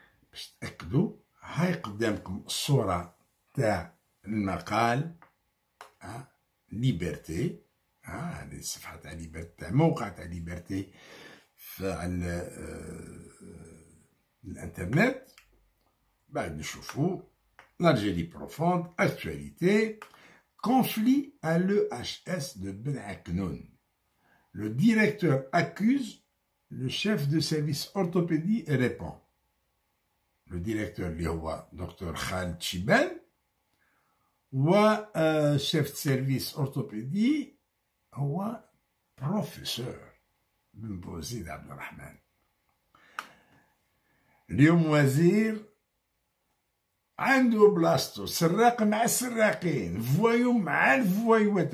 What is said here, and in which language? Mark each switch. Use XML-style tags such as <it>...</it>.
<ar>باش تأكدوا هاي قدامكم الصورة تاع المقال ليبرتي، هذه الصفحة تاع ليبرتي تاع موقع تاع ليبرتي على الانترنت. بعد نشوفوا</ar> <fr>l'Algérie profonde, actualité, conflit à l'EHS de Ben Aknoun. Le directeur accuse le chef de service orthopédie répond. Le directeur</fr> <ar>اللي هو دكتور خالد شيبان وشيف سيرفيس orthopédie هو بروفيسور بن بوزيد عبد الرحمن. اليوم وزير عنده بلاصتو، سراق مع السراقين، فوايو مع الفوايوات.</ar>